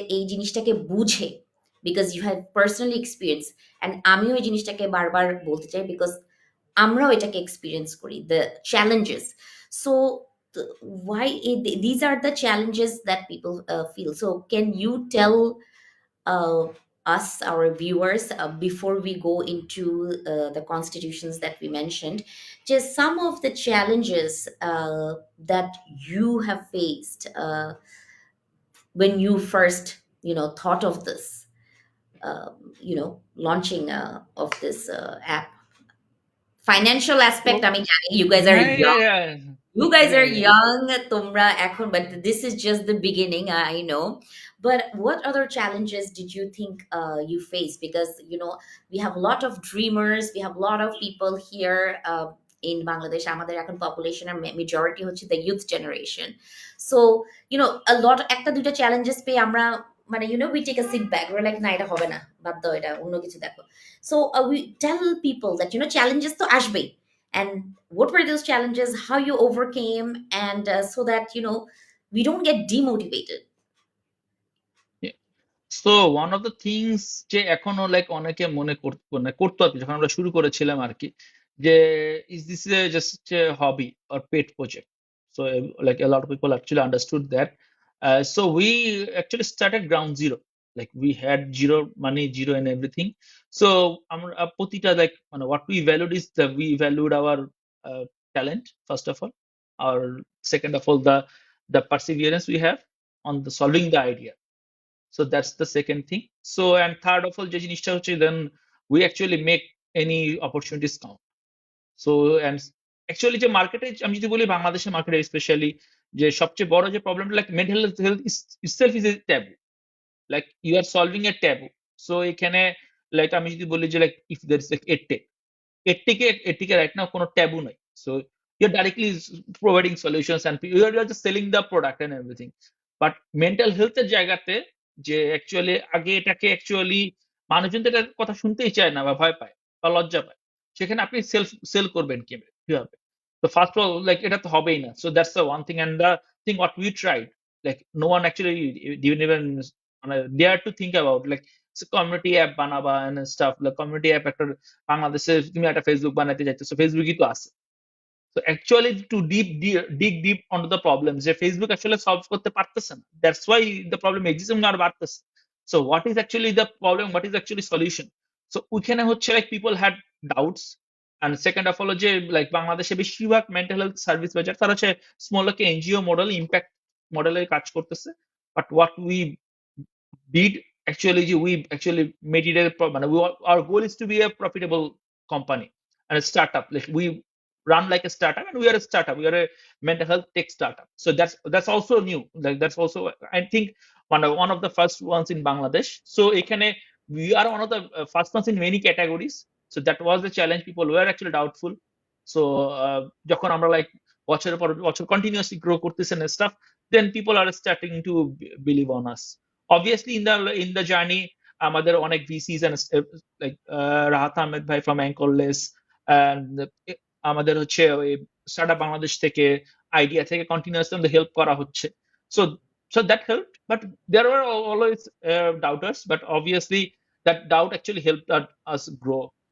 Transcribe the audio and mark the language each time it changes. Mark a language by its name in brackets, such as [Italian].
[Bangla] জিনিসটাকে বুঝে, [English] because you have personally experience, [Bangla] and আমিও এই জিনিসটাকে বারবার বলতে চাই, বিকজ আমরাও এটাকে এক্সপিরিয়েন্স করি, [English] The challenges. So why these are the challenges that people feel. So can you tell uh, us, our viewers, before we go into the constitutions that we mentioned, just some of the challenges that you have faced when you first thought of this, launching of this app? Financial [Bangla] তো [English] aspect, I mean, you guys are [Bangla] হ্যাঁ, [English] young. You guys yeah, are yeah. young, [Bangla] তোমরা এখন, [English] but this is just the beginning, I know. But what other challenges did you think you faced? Because we have a lot of dreamers, we have a lot of people here in Bangladesh. [Bangla] আমাদের এখন [English] population এর majority হচ্ছে the youth generation. [Bangla] So a lot, একটা দুইটা challenges পেয়ে আমরা, মানে [English] we take a sit back, we're like [Bangla] না এটা হবে না, বাদ দাও, এটা অন্য কিছু দেখো। [English] So we tell people that challenges [Bangla] তো আসবেই, [English] and what were those challenges, how you overcame, and so that we don't get demotivated. [Bangla] So [English] one of the things [Bangla] যে এখনো লাইক অনেকে মনে করতো আর কি, যখন আমরা শুরু করেছিলাম আর কি, যে [English] Is this just hobby or pet project. So like a lot of people actually understood that. So we actually started ground zero. Like we had zero money, zero and everything. So [Bangla] আমরা প্রতিটা [English] like মানে what we valued is that we valued our talent first of all, or second of all the perseverance we have on the solving the idea. So that's the second thing. So and third of all [Bangla] যে জিনিসটা হচ্ছে, [English] then we actually make any opportunities count. [Bangla] So and actually যে মার্কেটে, আমি যদি বলি বাংলাদেশের মার্কেটে স্পেশালি, যে সবচেয়ে বড় যে প্রবলেমটা, like [English] Mental health itself is a taboo. Like you are solving a taboo. [Bangla] So এখানে লাইক আমি যদি বলি যে like [English] if there is like [Bangla] এর থেকে [English] right now [Bangla] কোনো ট্যাবু নাই. [English] So you're directly providing solutions and you're just selling the product and everything. [Bangla] But mental health এর জায়গাতে, যে অ্যাকচুয়ালি আগে এটাকে অ্যাকচুয়ালি মানুষজন তো এটার কথা শুনতেই চায় না বা ভয় পায় বা লজ্জা পায়, সেখানে আপনি সেল করবেন কিভাবে? [English] তো first of all like [Bangla] এটা তো হবেই না. [English] So that's the one thing and the thing what we tried, like no one actually didn't even মানে dare to think about like community app বানাবা and stuff. [Bangla] Like community app একটা বাংলাদেশে তুমি একটা Facebook বানাতে চাইতেছো, ফেসবুকই তো আছে. তো actually [English] to dig deep onto the problem [Bangla] যে ফেসবুক আসলে সলভ করতে পারতেছে না, [English] that's why the problem exist [Bangla] এবং আর বাড়তেছে. [English] So what is actually the problem, what is actually solution? [Bangla] So ওইখানে হচ্ছে [English] Like people had doubts. [Bangla] And second of হলো যে লাইক বাংলাদেশে বেশিরভাগ মেন্টাল হেলথ সার্ভিস বাজার তারা হচ্ছে স্মল একটা এনজিও মডেল, ইম্প্যাক্ট মডেলে কাজ করতেছে. [English] But what we did actually we actually made it a our goal is to be a profitable company and a startup. Like we run like a startup, and we are a startup, we are a mental health tech startup. So that's also new. Like that's also, I think, one of the first ones in Bangladesh. So ekhane we are one of the first ones in many categories. So that was the challenge. People were actually doubtful. So [Bangla] যখন আমরা [English] like [Bangla] বছরের পর বছর [English] continuously grow করতেছেন and stuff, then people are starting to believe on us. Obviously in the journey [Bangla] আমাদের অনেক VCs and like Rahat Ahmed ভাই from Anchorless, and আমাদের হচ্ছে ওই স্টার্টআপ বাংলাদেশ থেকে, আইডিয়া থেকে কন্টিনিউয়াসলি আমাদের হেল্প করা হচ্ছে. [English] So so that helped, but there were always doubters, but obviously that doubt actually helped us grow.